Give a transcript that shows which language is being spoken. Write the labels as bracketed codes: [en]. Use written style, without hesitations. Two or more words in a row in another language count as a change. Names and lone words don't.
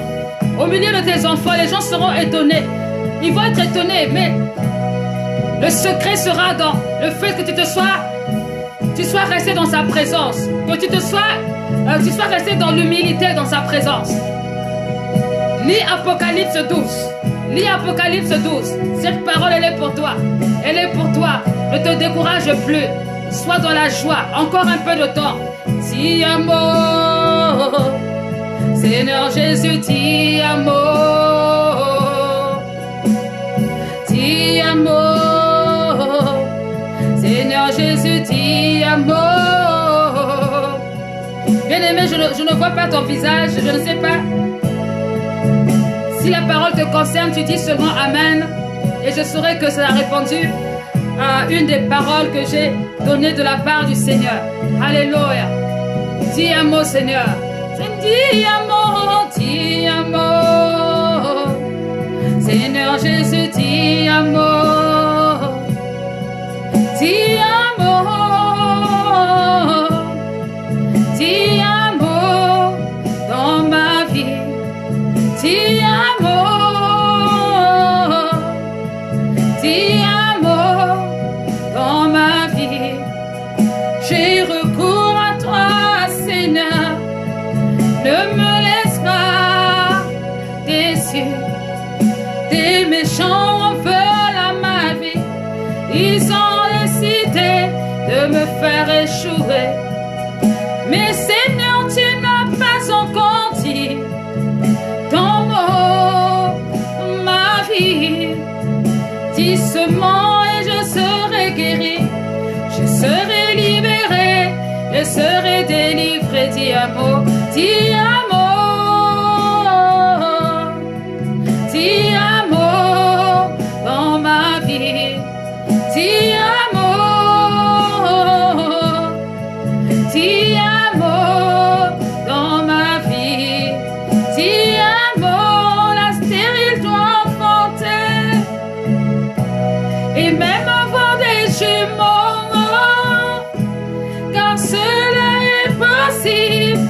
[fr] Au milieu de tes enfants, les gens seront étonnés. Ils vont être étonnés, mais le secret sera dans le fait que tu sois resté dans sa présence, que tu sois resté dans l'humilité dans sa présence. Lis Apocalypse 12. Lis Apocalypse 12. Cette parole, elle est pour toi. Elle est pour toi. Ne te décourage plus. Sois dans la joie. Encore un peu de temps. [it] Ti amo. [fr] Seigneur Jésus, [it] ti amo. Ti amo. [fr] Seigneur Jésus, [it] ti amo. [fr] Bien-aimé, je ne vois pas ton visage. Je ne sais pas. Si la parole te concerne, tu dis seulement Amen. Et je saurai que ça a répondu à une des paroles que j'ai données de la part du Seigneur. Alléluia. [it] Ti amo, Seigneur. Ti amo, ti amo. [fr] Seigneur Jésus, [it] ti amo. Ti amo. Ti amo [fr] dans ma vie. [it] Ti amo. Ti amo [fr] dans ma vie. J'ai recours à toi, Seigneur. Ne me laisse pas déçu. Des méchants veulent à ma vie. Ils ont décidé de me faire échouer. Mais Seigneur, tu n'as pas encore dit ton mot, ma vie. Dis seulement et je serai guéri. Je serai libéré. Je serai délivré. [it] Ti amo, ti amo. Ti amo [fr] dans ma vie. [it] Ti amo. Ti amo [fr] dans ma vie. [it] Ti amo, [fr] la stérile doit enfanter. Et même avoir des jumeaux, car cela est possible.